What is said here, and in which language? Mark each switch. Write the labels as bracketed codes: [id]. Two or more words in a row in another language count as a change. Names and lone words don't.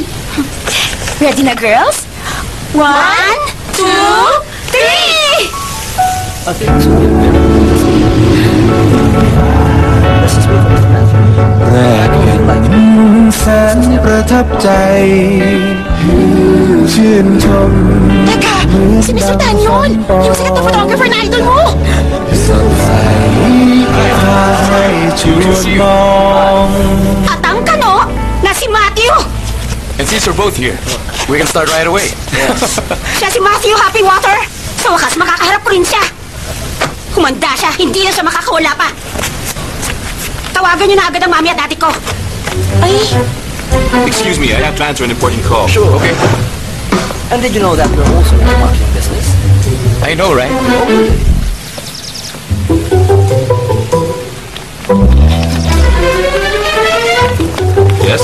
[en] Ready na, girls? 1, 2, 3! [th] แรกเห็นแสนประทับใจชื่นชม [tl] Teka, si Mr. Tan yun! Yung sikat na photographer na idol mo! [th] สดใสพาให้ชวนมอง [tl] At ang kano, na si Matthew. [en] And since we're both here, we can start right away. [tl] Siya si Matthew Happy Water. Sa wakas, makakaharap ko rin siya. Humanda siya, hindi na siya makakawala pa. Tawagan niyo na agad ang mami at ate ko. Ay, [en] Excuse me, I have to answer an important call. Sure. Okay. And did you know that we're also in the marketing business? I know, right? Yes?